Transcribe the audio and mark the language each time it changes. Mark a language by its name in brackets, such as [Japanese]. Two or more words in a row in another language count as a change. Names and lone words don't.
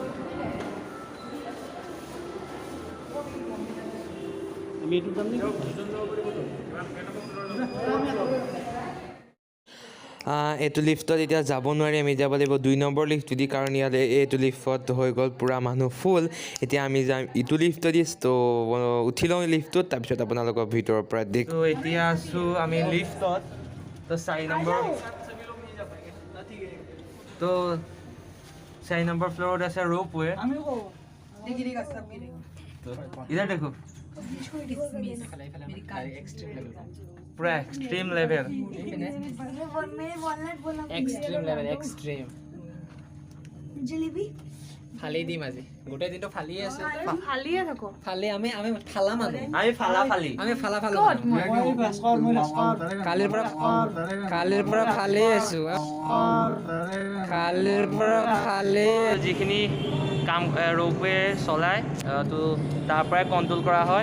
[Assamese] এইটো লিফ্টত এতিয়া যাব নোৱাৰি, আমি যাব লাগিব 2 নম্বৰ লিফ্ট দি, কাৰণ ইয়াত এইটো লিফ্টত হৈ গ'ল পূৰা মানুহ ফুল। এতিয়া আমি যাম ইটো লিফ্ট দি। তো উঠি লওঁ লিফ্টটোত, তাৰপিছত আপোনালোকৰ ভিতৰৰ পৰা দেখ। তো এতিয়া আছোঁ আমি লিফ্টত, তো 4 নম্বৰ, তো 4 নম্বৰ ফ্ল'ৰত আছে ৰ'পৱে। [Hindi] इधर देखो, पूरा एक्सट्रीम लेवल, एक्सट्रीम जलेबी [Assamese] ফালি দিম আজি, গোটেই দিনটো ফালিয়ে আছে। ফালিয়ে থাকো, ফালি আমি ফালা মানুহ, আমি ফালি কালিৰ পৰা ফালি আছো, কালিৰ পৰা ফালি। যিখিনি কাম ৰ'পৱে চলায়, তো তাৰ পৰাই কণ্ট্ৰল কৰা হয়।